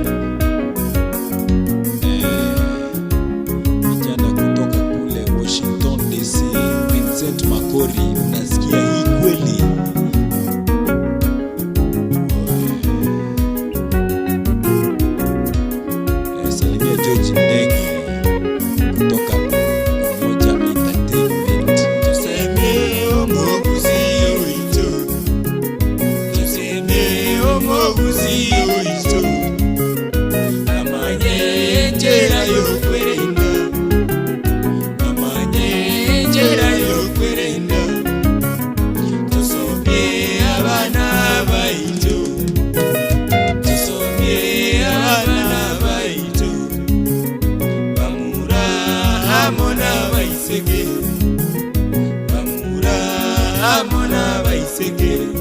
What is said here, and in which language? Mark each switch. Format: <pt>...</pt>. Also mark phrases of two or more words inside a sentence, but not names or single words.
<sw>kijana kutoka kule Washington DC Vincent Makori unasikia hii kweli Salimia George Ndege kutoka Umoja Entertainment tuseme</sw> <guz>omoguzi oito tuseme omoguzi oito amanye njera yokwerenda amanye njera yokwerenda tusomye abana baito tusomye abana baito bamura hamona baisege bamura hamona baisege</guz>